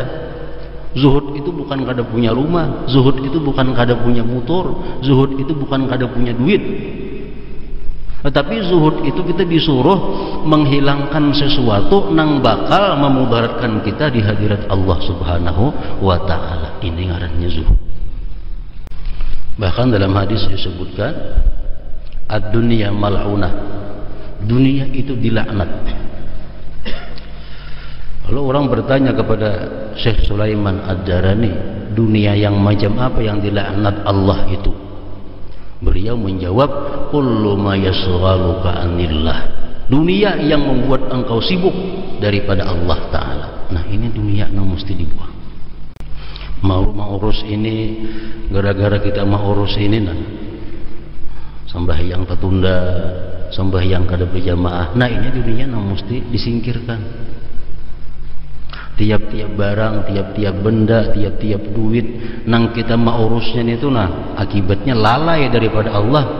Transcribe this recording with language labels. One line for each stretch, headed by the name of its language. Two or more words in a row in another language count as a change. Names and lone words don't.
Banjar: Zuhud itu bukan kada punya rumah, zuhud itu bukan kada punya motor, zuhud itu bukan kada punya duit.
Indonesian: Tetapi zuhud itu kita disuruh menghilangkan sesuatu nang bakal memudaratkan kita di hadirat Allah
Arabic: سبحانه وتعالى.
Banjar: Ini ngarannya zuhud.
Indonesian: Bahkan dalam hadis disebutkan
Arabic: الدنيا ملعونة.
Indonesian: Dunia itu dilaknat. Kalau orang bertanya kepada Syekh Sulaiman Ad-Darani, dunia yang macam apa yang dilaknat Allah itu? Beliau menjawab,
Arabic: كل ما يشغلك عن الله.
Indonesian: Dunia yang membuat engkau sibuk daripada Allah Ta'ala. Nah, ini dunia yang mesti dibuang.
Banjar: Mau urus ini, gara-gara kita mau urus ini, nah sembahyang tertunda, sembahyang kada berjamaah. Nah, ini dunia yang mesti disingkirkan. Tiap-tiap barang, tiap-tiap benda, tiap-tiap duit nang kita mau urusnya itu, nah akibatnya lalai daripada Allah.